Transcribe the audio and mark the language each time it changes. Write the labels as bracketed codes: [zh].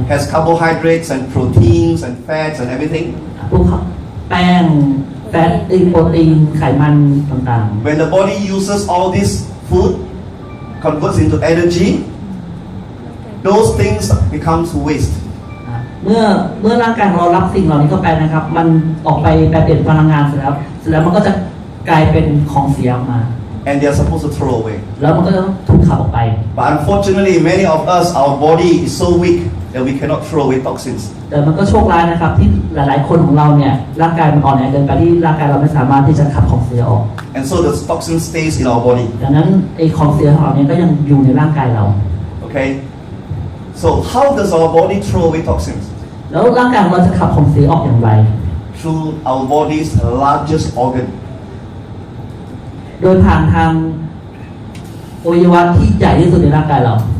[en] has carbohydrates and proteins and fats and everything. [th] พวกแป้งแฟตโปรตีนไขมันต่างๆ [en] When the body uses all this food, converts into energy, those things becomes waste. [th] เมื่อร่างกายของเรารับสิ่งเหล่านี้เข้าไปนะครับ มันออกไปแปลเปลี่ยนพลังงานเสร็จแล้วมันก็จะกลายเป็นของเสียออกมา [en] And they are supposed to throw away. [th] แล้วมันก็จะถูกขับออกไป [en] But unfortunately, many of us, our body is so weak that we cannot throw away toxins. [th] แต่มันก็โชคร้ายนะครับที่หลายๆคนของเราเนี่ยร่างกายมันอ่อนแอเกินไปที่ร่างกายเราไม่สามารถที่จะขับของเสียออก [en] And so the toxin stays in our body. [th] ดังนั้นไอ้ของเสียเหล่านี้ก็ยังอยู่ในร่างกายเรา [en] Okay? So how does our body throw away toxins? [th] แล้วร่างกายของเราจะขับของเสียออกอย่างไร [en] Through our body's largest organ. [th] โดยผ่านทางอวัยวะที่ใหญ่ที่สุดในร่างกายเรา